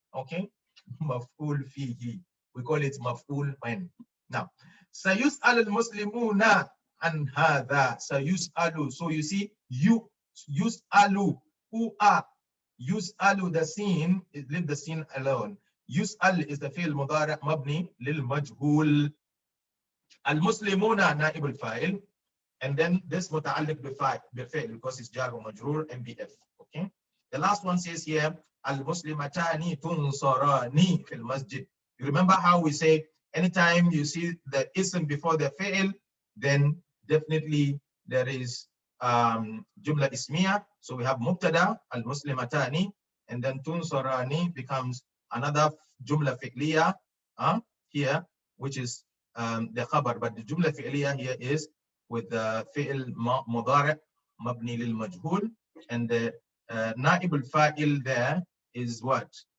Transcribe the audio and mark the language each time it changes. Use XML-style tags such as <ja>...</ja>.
<en>Okay, maf'ul fihi. We call it maf'ul when.</en> <ar>Now, sayus'al al-muslimuna an hadha. Sayus'alu.</ar> <en>So you see, yus'alu, who are. Yus'alu, the scene, leave the scene alone. يسأل is the fi'l مضارع مبني للمجهول.</en> <ar>المسلمون نائب الفاعل,</ar> <en>and then this</en> <ar>متعلق بفعل because it's جار ومجرور MBF.</ar> <en>Okay, the last one says here</en> <ar>المسلمتان تنصران في المسجد.</ar> <en>You remember how we say anytime you see the ism before the fi'l, then definitely there is jumla ismiya. So we have mubtada المسلمتان, and then tunsarani becomes another jumla fi'liya here, which is the khabar, but the jumla fi'liya here is with the fi'l mudari' mabni lil majhul, and the na'ib al-fa'il there is what?</en>